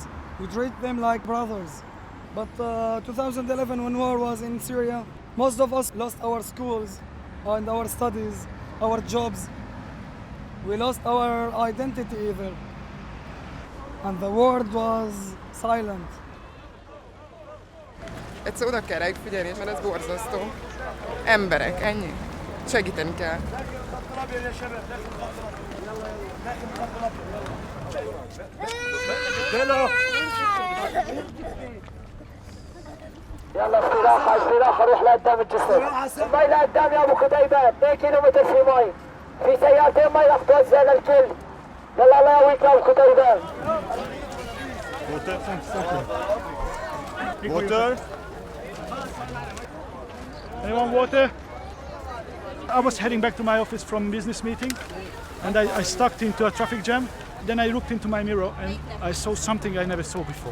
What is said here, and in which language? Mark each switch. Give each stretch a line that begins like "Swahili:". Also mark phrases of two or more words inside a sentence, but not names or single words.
English: We treat them like brothers. But 2011, when war was in Syria, most of us lost our schools and our studies, our jobs. We lost our identity even. And the world was silent.
Hungarian: Egyszer oda kell rájuk figyelni, mert ez borzasztó. Emberek, ennyi. Segíteni kell.
Arabic: يلا استراحة روح لقدام الجسر. المي لقدام يا ابو خديبة 2 كيلومتر في مي. في سيارتين مي رح توزع للكل. يلا الله يقويك يا ابو خديبة.
English: Water? Anyone water? I was heading back to my office from business meeting and I stuck into a traffic jam. Then I looked into my mirror and I saw something I never saw before.